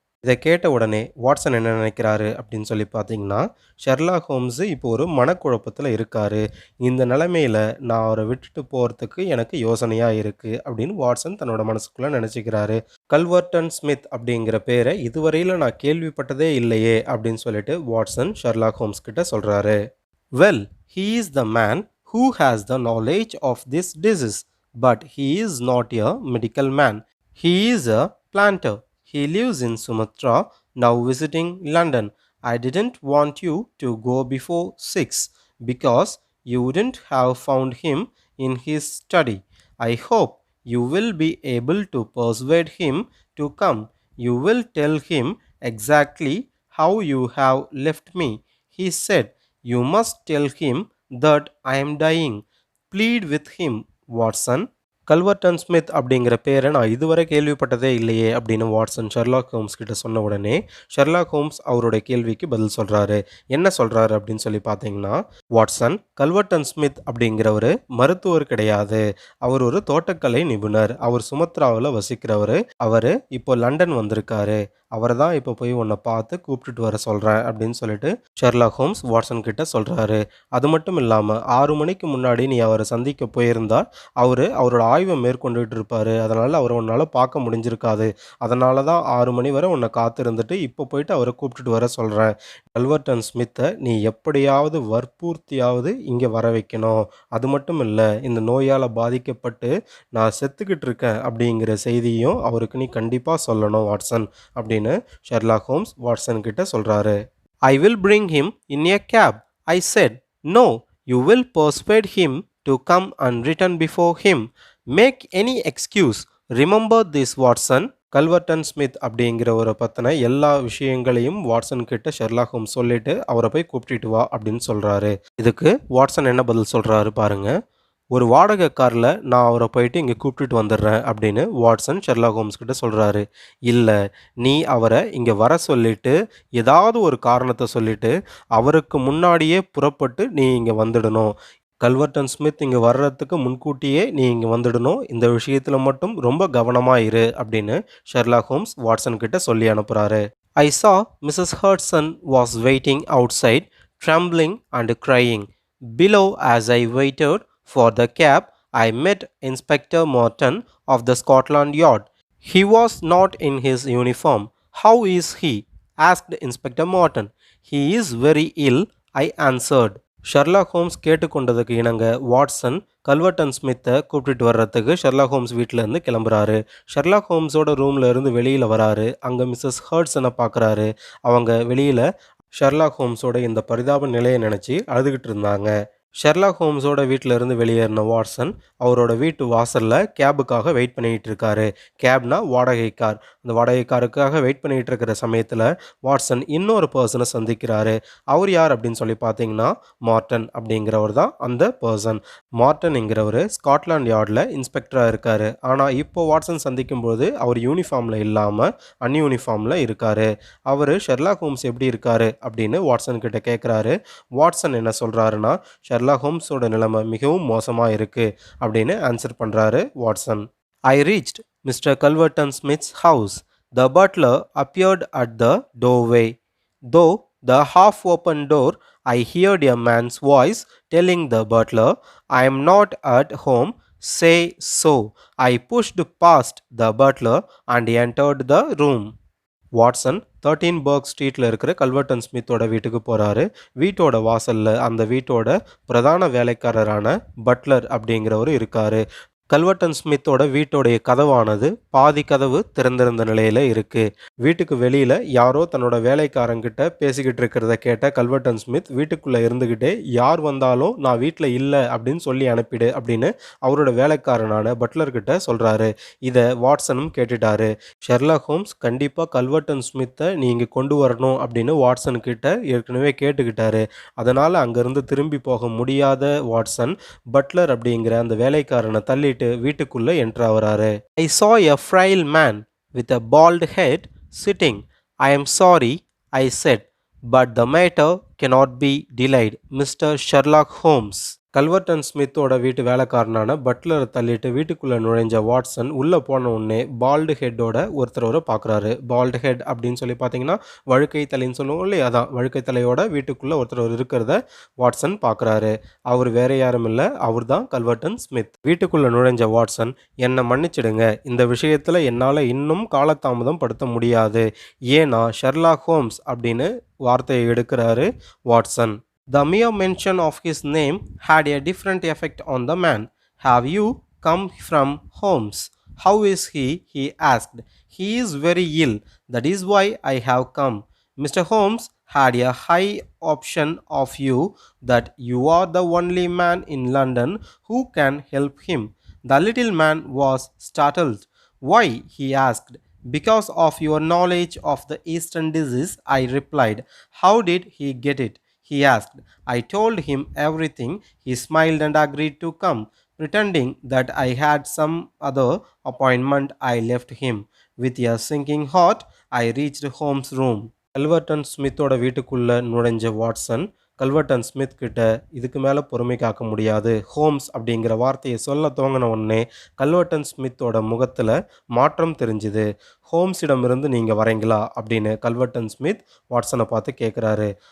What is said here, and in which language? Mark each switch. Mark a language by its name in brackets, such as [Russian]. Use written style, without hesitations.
[Tamil] இதை கேட்ட உடனே வாட்சன் என்ன நினைக்கிறாரு அப்படின்னு சொல்லி பார்த்தீங்கன்னா, ஷெர்லாக் ஹோம்ஸு இப்போ ஒரு மனக்குழப்பத்தில் இருக்கார். இந்த நிலைமையில் நான் அவரை விட்டுட்டு போகிறதுக்கு எனக்கு யோசனையாக இருக்குது அப்படின்னு வாட்சன் தன்னோட மனசுக்குள்ளே நினச்சிக்கிறாரு. கல்வர்டன் ஸ்மித் அப்படிங்கிற பேரை இதுவரையில் நான் கேள்விப்பட்டதே இல்லையே அப்படின்னு சொல்லிட்டு வாட்சன் ஷெர்லாக் ஹோம்ஸ் கிட்ட சொல்கிறாரு. [English] Well, he is the man who has the knowledge of this disease, but he is not a medical man. He is a planter. He lives in Sumatra, now visiting London. I didn't want you to go before 6 because you wouldn't have found him in his study. I hope you will be able to persuade him to come. You will tell him exactly how you have left me. He said, you must tell him that I am dying. Plead with him, Watson. [Tamil] கல்வர்டன் Smith அப்படிங்கிற பேரை நான் இதுவரை கேள்விப்பட்டதே இல்லையே அப்படின்னு Watson Sherlock Holmes கிட்ட சொன்ன உடனே ஷெர்லாக் ஹோம்ஸ் அவருடைய கேள்விக்கு பதில் சொல்கிறாரு. என்ன சொல்கிறாரு அப்படின்னு சொல்லி பார்த்தீங்கன்னா, வாட்சன், கல்வர்டன் ஸ்மித் அப்படிங்கிறவர் மருத்துவர் கிடையாது. அவர் ஒரு தோட்டக்கலை நிபுணர். அவர் சுமத்ராவில் வசிக்கிறவர். அவர் இப்போ லண்டன் வந்திருக்காரு. அவரை தான் இப்போ போய் உன்னை பார்த்து கூப்பிட்டுட்டு வர சொல்கிறேன் அப்படின்னு சொல்லிட்டு ஷெர்லாக் ஹோம்ஸ் வாட்சன் கிட்ட சொல்கிறாரு. அது மட்டும் இல்லாமல் 6 மணிக்கு முன்னாடி நீ அவரை சந்திக்க போயிருந்தால் அவரோட ஆய்வை மேற்கொண்டுகிட்டு இருப்பார். அதனால் அவரை உன்னால் பார்க்க முடிஞ்சிருக்காது. அதனால தான் 6 மணி வரை உன்னை காத்திருந்துட்டு இப்போ போயிட்டு அவரை கூப்பிட்டுட்டு வர சொல்கிறேன். கல்வர்டன் ஸ்மித்தை நீ எப்படியாவது வற்பூர்த்தியாவது இங்கே வர வைக்கணும். அது மட்டும் இல்லை, இந்த நோயால் பாதிக்கப்பட்டு நான் செத்துக்கிட்டு இருக்கேன் அப்படிங்கிற செய்தியும் அவருக்கு நீ கண்டிப்பாக சொல்லணும் வாட்சன் அப்படின்னு ஷெர்லாக் ஹோம்ஸ் வாட்சன் கிட்ட சொல்கிறாரு. [English] I will bring him in a cab. I said, no, you will persuade him to come and return before him. Make any excuse. Remember this, Watson. [Tamil] கல்வர்டன் Smith அப்படிங்கிறவரை பற்றின எல்லா விஷயங்களையும் Watson கிட்ட Sherlock Holmes சொல்லிட்டு அவரை போய் கூப்பிட்டுட்டு வா அப்படின்னு சொல்கிறாரு. இதுக்கு வாட்சன் என்ன பதில் சொல்கிறாரு பாருங்க. ஒரு வாடகை கார்ல நான் அவர போயிட்டு இங்க கூப்பிட்டுட்டு வந்துடுறேன் அப்படின்னு வாட்சன் ஷெர்லாக் ஹோம்ஸ் கிட்ட சொல்றாரு. இல்ல, நீ அவர இங்க வர சொல்லிட்டு, ஏதாவது ஒரு காரணத்த சொல்லிட்டு, அவருக்கு முன்னாடியே புறப்பட்டு நீ இங்க வந்துடணும். கல்வர்டன் ஸ்மித் இங்க வர்றதுக்கு முன்கூட்டியே நீ இங்க வந்துடணும். இந்த விஷயத்துல மட்டும் ரொம்ப கவனமா இரு அப்படின்னு ஷெர்லாக் ஹோம்ஸ் வாட்சன் கிட்ட சொல்லி அனுப்புறாரு. [English] I saw Mrs. Hudson was waiting outside, trembling and crying. Below, as I waited for the cab, I met Inspector Morton of the Scotland Yard. He was not in his uniform. How is he? Asked Inspector Morton. He is very ill, I answered. [Tamil] Sherlock Holmes கேட்டுக்கொண்டதுக்கு இணங்க Watson கல்வர்டன் ஸ்மித்தை கூப்பிட்டுட்டு வர்றதுக்கு Sherlock Holmes வீட்டிலேருந்து கிளம்புறாரு. Sherlock ஹோம்ஸோட ரூம்ல இருந்து வெளியில் வராரு. அங்கே மிஸ்ஸஸ் ஹர்ட்ஸனை பார்க்குறாரு. அவங்க வெளியில் ஷெர்லாக் ஹோம்ஸோட இந்த பரிதாப நிலையை நினச்சி அழுதுகிட்டு இருந்தாங்க. ஷெர்லாக் ஹோம்ஸோட வீட்டில் இருந்து வெளியேறின வாட்சன் அவரோட வீட்டு வாசலில் கேபுக்காக வெயிட் பண்ணிகிட்டு இருக்காரு. கேப்னா வாடகை கார். அந்த வாடகை காருக்காக வெயிட் பண்ணிகிட்டு இருக்கிற சமயத்தில் வாட்சன் இன்னொரு பர்சனை சந்திக்கிறாரு. அவர் யார் அப்படின்னு சொல்லி பார்த்தீங்கன்னா மார்டன் அப்படிங்கிறவர் தான் அந்த பர்சன். மார்டன்ங்கிறவர் ஸ்காட்லாண்ட் யார்டில் இன்ஸ்பெக்டராக இருக்கார். ஆனால் இப்போ வாட்சன் சந்திக்கும்போது அவர் யூனிஃபார்மில் இல்லாமல் அன்யூனிஃபார்மில் இருக்கார். அவர் ஷெர்லாக் ஹோம்ஸ் எப்படி இருக்கார் அப்படின்னு வாட்சன் கிட்ட கேட்குறாரு. வாட்சன் என்ன சொல்கிறாருன்னா, ஷெர்லாக் ஹோம்ஸோட நிலைமை மிகவும் மோசமாக இருக்குது அப்படின்னு ஆன்சர் பண்ணுறாரு Watson. [English] I reached Mr. Culverton Smith's house. The butler appeared at the doorway. Though the half-open door, I heard a man's voice telling the butler, I am not at home, say so. I pushed past the butler and entered the room. [Tamil] Watson 13 work ஸ்ட்ரீட்டில் இருக்கிற கல்வர்டன் ஸ்மித்தோட வீட்டுக்கு போகிறாரு. வீட்டோட வாசலில் அந்த வீட்டோட பிரதான வேலைக்காரரான Buttler அப்படிங்கிறவர் இருக்கார். கல்வர்டன் ஸ்மித்தோட வீட்டோடைய கதவானது பாதி கதவு திறந்திருந்த நிலையில் இருக்குது. வீட்டுக்கு வெளியில் யாரோ தன்னோட வேலைக்காரங்கிட்ட பேசிக்கிட்டு இருக்கிறத கேட்ட கல்வர்டன் ஸ்மித் வீட்டுக்குள்ளே இருந்துக்கிட்டே, யார் வந்தாலும் நான் வீட்டில் இல்லை அப்படின்னு சொல்லி அனுப்பிடு அப்படின்னு அவரோட வேலைக்காரனான பட்லர்கிட்ட சொல்கிறாரு. இதை வாட்சனும் கேட்டுட்டாரு. ஷெர்லாக் ஹோம்ஸ் கண்டிப்பாக கல்வர்டன் ஸ்மித்தை நீங்கள் கொண்டு வரணும் அப்படின்னு வாட்சன்கிட்ட ஏற்கனவே கேட்டுக்கிட்டாரு. அதனால் அங்கேருந்து திரும்பி போக முடியாத வாட்சன் பட்லர் அப்படிங்கிற அந்த வேலைக்காரனை தள்ளி வீட்டுக்குள்ள enter ஆவறாரு. [English] I saw a frail man with a bald head sitting. I am sorry, I said, but the matter cannot be delayed. Mr. Sherlock Holmes. [Tamil] கல்வர்டன் ஸ்மித்தோட வீட்டு வேலைக்காரனான பட்லரை தள்ளிட்டு வீட்டுக்குள்ளே நுழைஞ்ச வாட்சன் உள்ளே போன உடனே பால்டு ஹெட்டோட ஒருத்தரோட பார்க்குறாரு. பால்டு ஹெட் அப்படின்னு சொல்லி பார்த்தீங்கன்னா வழுக்கை தலைன்னு சொல்லுவோம் இல்லையா, அதான் வழுக்கை தலையோட வீட்டுக்குள்ளே ஒருத்தர் இருக்கிறத வாட்சன் பார்க்குறாரு. அவர் வேற யாரும் இல்லை, அவர் தான் கல்வர்டன் ஸ்மித். வீட்டுக்குள்ளே நுழைஞ்ச வாட்சன், என்னை மன்னிச்சிடுங்க, இந்த விஷயத்தில் என்னால் இன்னும் காலதாமதம் படுத்த முடியாது, ஏன்னா ஷெர்லாக் ஹோம்ஸ் அப்படின்னு வார்த்தையை எடுக்கிறாரு Watson. [English] The mere mention of his name had a different effect on the man. Have you come from Holmes? How is he? He asked. He is very ill. That is why I have come. Mr. Holmes had a high opinion of you, that you are the only man in London who can help him. The little man was startled. Why? He asked. Because of your knowledge of the Eastern disease, I replied. How did he get it? He asked. I told him everything. He smiled and agreed to come. Pretending that I had some other appointment, I left him. With a sinking heart, I reached Holmes' room. [Tamil] கல்வர்டன் ஸ்மித்தோட வீட்டுக்குள்ள நுழைஞ்ச Watson கல்வர்டன் Smith கிட்ட இதுக்கு மேலே பொறுமை காக்க முடியாது, Holmes அப்படிங்கிற வார்த்தையை சொல்ல துவங்கின உடனே கல்வர்டன் ஸ்மித்தோட முகத்தில் மாற்றம் தெரிஞ்சுது. ஹோம்ஸிடமிருந்து நீங்கள் வரீங்களா அப்படின்னு கல்வர்டன் ஸ்மித் வாட்சனை பார்த்து கேட்குறாரு.